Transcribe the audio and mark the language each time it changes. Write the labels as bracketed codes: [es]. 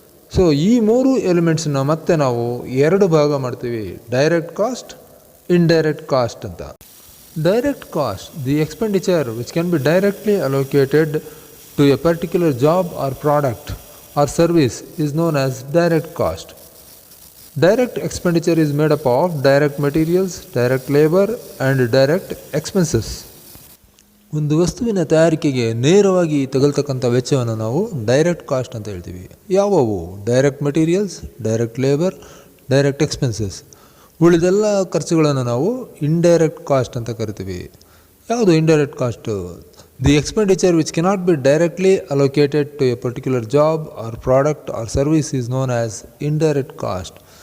[kn] So ಈ 3 ಎಲಿಮೆಂಟ್ಸನ್ನ ಮತ್ತೆ ನಾವು 2 ಭಾಗ ಮಾಡ್ತೀವಿ, ಡೈರೆಕ್ಟ್ ಕಾಸ್ಟ್, ಇಂಡೈರೆಕ್ಟ್ ಕಾಸ್ಟ್ ಅಂತ. [en] Direct cost, the expenditure which can be directly allocated to a particular job or product or service is known as direct cost. Direct expenditure is made up of direct materials, direct labor and direct expenses. [kn] ಒಂದು ವಸ್ತುವಿನ ತಯಾರಿಕೆಗೆ ನೇರವಾಗಿ ತಗಲ್ತಕ್ಕಂಥ ವೆಚ್ಚವನ್ನು ನಾವು direct cost ಅಂತ ಹೇಳ್ತೀವಿ. ಯಾವುವು? [en] Direct materials, direct labour, direct expenses. [kn] ಉಳಿದೆಲ್ಲ ಖರ್ಚುಗಳನ್ನು ನಾವು ಇಂಡೈರೆಕ್ಟ್ ಕಾಸ್ಟ್ ಅಂತ ಕರಿತೀವಿ. ಯಾವುದು indirect cost? [en] The expenditure which cannot be directly allocated to a particular job or product or service is known as indirect cost.